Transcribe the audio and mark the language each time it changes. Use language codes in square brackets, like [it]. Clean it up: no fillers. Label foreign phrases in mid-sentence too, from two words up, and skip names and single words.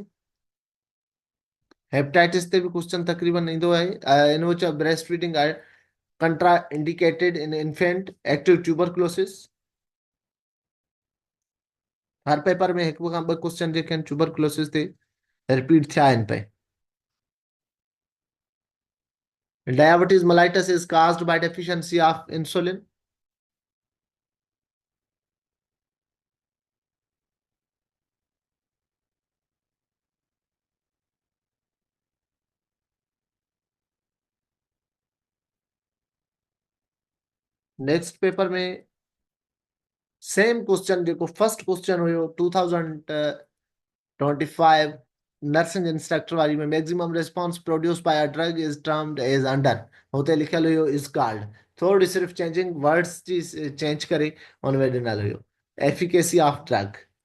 [sd] हेपेटाइटिस ते बि क्वेश्चन तक़रीबन ईंदो आहे। [en] in which breast feeding contra indicated in infant active tuberculosis, [sd] हर पेपर में हिकु खां ॿ क्वेश्चन जेके आहिनि ट्यूबरक्लोसिस ते रिपीट थिया आहिनि पए। [en] डायबिटीज mellitus is caused by deficiency of insulin. next paper [sd] में [en] same question [sd] जेको [en] first question [sd] हुयो 2025 [en] nursing instructor [sd] वारी में, [en] maximum response produce by a drug is termed as under, [sd] हुते लिखियल हुयो [en] is called, [sd] थोड़ी सिर्फ [en] changing words [sd] जी चेंज करे हुन में ॾिनल हुयो [en] efficacy of drug.